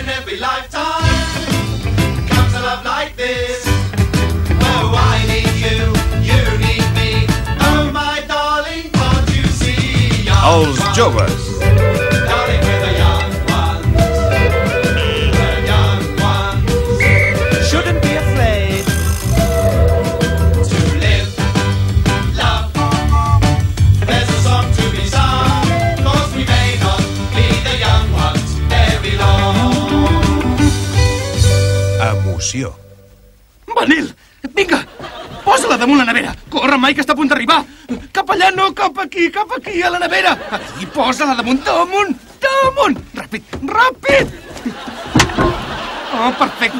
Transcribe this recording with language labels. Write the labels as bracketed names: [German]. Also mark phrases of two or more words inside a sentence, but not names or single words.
[English] every lifetime comes a love like this. Oh, I need you, you need me. Oh, my darling, can't you see? [Catalan] Els joves. [English] Darling, we're the young ones. The young ones. Shouldn't be afraid to live, love. There's a song to be sung, 'cause we may not be the young ones very long. [Catalan] Emoció. Manel, vinga, posa-la damunt la nevera. Corre, Mike, que està a punt d'arribar. Cap allà, no, cap aquí, a la nevera. Aquí, posa-la damunt. Ràpid, ràpid. Oh, perfecte.